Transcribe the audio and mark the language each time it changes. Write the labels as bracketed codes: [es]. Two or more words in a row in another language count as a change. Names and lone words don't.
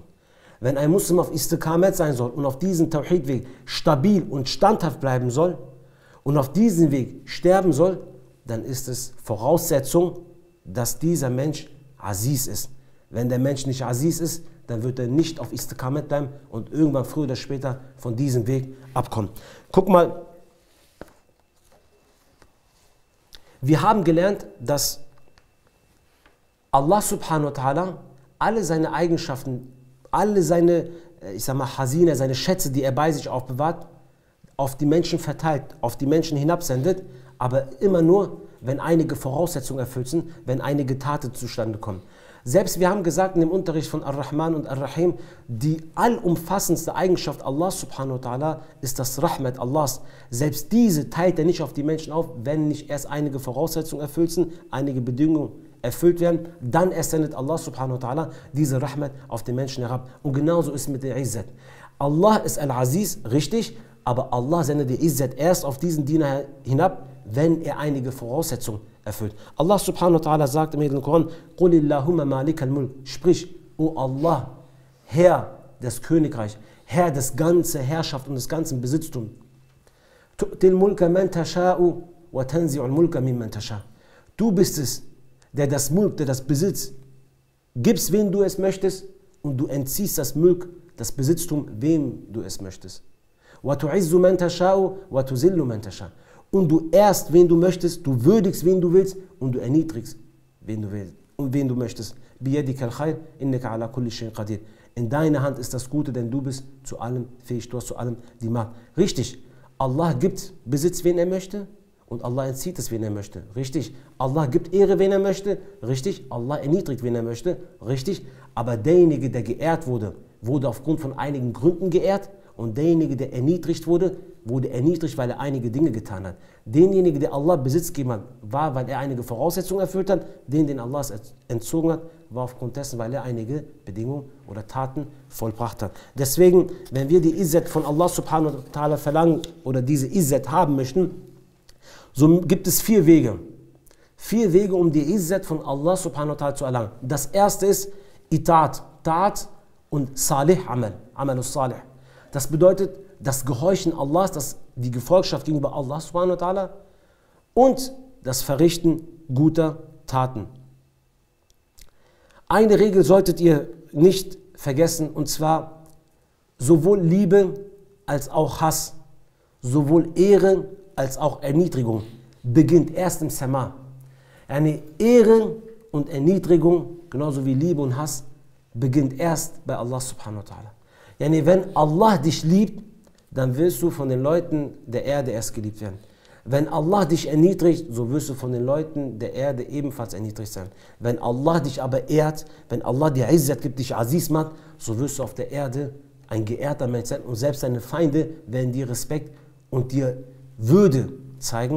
[de] Wenn ein Muslim auf Istiqamah sein soll und auf diesem Tawhid-Weg stabil und standhaft bleiben soll und auf diesem Weg sterben soll, dann ist es Voraussetzung, dass dieser Mensch Aziz ist. Wenn der Mensch nicht Aziz ist, dann wird er nicht auf Istiqamah bleiben und irgendwann früher oder später von diesem Weg abkommen. Guck mal, wir haben gelernt, dass Allah [ar] سبحانه وتعالى [de] alle seine Eigenschaften, alle seine, Hasina, seine Schätze, die er bei sich aufbewahrt, auf die Menschen verteilt, auf die Menschen hinabsendet, aber immer nur, wenn einige Voraussetzungen erfüllt sind, wenn einige Taten zustande kommen. Selbst wir haben gesagt in dem Unterricht von Ar-Rahman und Ar-Rahim, die allumfassendste Eigenschaft Allah [ar] سبحانه وتعالى [de] ist das Rahmat Allahs. Selbst diese teilt er nicht auf die Menschen auf, wenn nicht erst einige Voraussetzungen erfüllt sind, einige Bedingungen erfüllt werden, dann erst sendet Allah [ar] سبحانه وتعالى [de] diese Rahmat auf den Menschen herab. Und genauso ist es mit der Izzat. Allah ist Al-Aziz, richtig, aber Allah sendet die Izzat erst auf diesen Diener hinab, wenn er einige Voraussetzungen erfüllt. Allah [ar] سبحانه وتعالى [de] sagt im Heiligen Koran, [ar] قُلِ اللَّهُمَّ مَالِكَ الْمُلْكِ, [de] sprich, O Allah, Herr des Königreichs, Herr des ganzen Herrschaft und des ganzen Besitztums. [ar] تُؤْتِ الْمُلْكَ مَنْ تَشَاءُ وَتَنْزِعُ الْمُلْكَ مِمَّنْ تَشَاءُ. [de] Du bist es, der das Mulk, der das Besitz, gibst, wen du es möchtest, und du entziehst das Mulk, das Besitztum, wem du es möchtest. [ar] وَتُعِزُّ مَنْ تَشَاءُ وَتُزِلُّ مَنْ تَشَاءُ. [de] Und du ehrst, wen du möchtest, du würdigst, wen du willst, und du erniedrigst, wen du willst und wen du möchtest. [ar] بِيَدِكَ الْخَيْرُ إِنَّكَ عَلَى كُلِّ شَيْءٍ قَدِيرٌ. [de] In deiner Hand ist das Gute, denn du bist zu allem fähig, du hast zu allem die Macht. Richtig, Allah gibt Besitz, wen er möchte, und Allah entzieht es, wen er möchte. Richtig, Allah gibt Ehre, wen er möchte. Richtig, Allah erniedrigt, wen er möchte. Richtig, aber derjenige, der geehrt wurde, wurde aufgrund von einigen Gründen geehrt, und derjenige, der erniedrigt wurde, wurde erniedrigt, weil er einige Dinge getan hat. Derjenige, der Allah Besitz gegeben hat, war, weil er einige Voraussetzungen erfüllt hat. Den Allah entzogen hat, war aufgrund dessen, weil er einige Bedingungen oder Taten vollbracht hat. Deswegen, wenn wir die Izzat von Allah [ar] سبحانه وتعالى [de] verlangen oder diese Izzat haben möchten, so gibt es 4 Wege. 4 Wege, um die Izzat von Allah [ar] سبحانه وتعالى [de] zu erlangen. Das erste ist Itaat, Taat und [ar] صالح عمل، عمل الصالح. [de] Das bedeutet das Gehorchen Allahs, die Gefolgschaft gegenüber Allah [ar] سبحانه وتعالى [de] und das Verrichten guter Taten. Eine Regel solltet ihr nicht vergessen, und zwar sowohl Liebe als auch Hass, sowohl Ehre als auch Erniedrigung beginnt erst im Sama. Eine Ehre und Erniedrigung, genauso wie Liebe und Hass, beginnt erst bei Allah [ar] سبحانه وتعالى. [de] Yani wenn Allah dich liebt, dann wirst du von den Leuten der Erde erst geliebt werden. Wenn Allah dich erniedrigt, so wirst du von den Leuten der Erde ebenfalls erniedrigt sein. Wenn Allah dich aber ehrt, wenn Allah dir Izzat gibt, dich Aziz macht, so wirst du auf der Erde ein geehrter Mensch sein, und selbst deine Feinde werden dir Respekt und dir Würde zeigen.